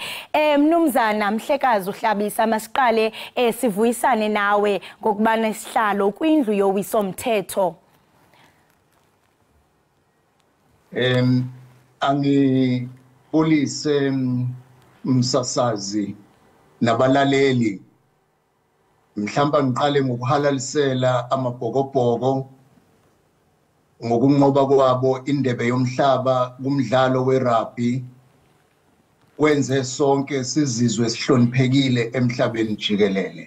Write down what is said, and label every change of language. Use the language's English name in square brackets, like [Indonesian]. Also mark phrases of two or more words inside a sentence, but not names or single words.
[Xhosa] Mnumzana Mhlekazi uHlabisa, masiqale sivuyisane nawe ngokubana isihlalo kwindlu yowiso-mthetho. [Zulu] Angibulise umsasazi nabalaleli. Mhlamba ngiqale ngokuhalalisela amabhokobhoko ngokunqoba kwabo indebe yomhlaba kumdlalo werugby wenze sonke sizizwe sihloniphekile emhlabeni jikelele.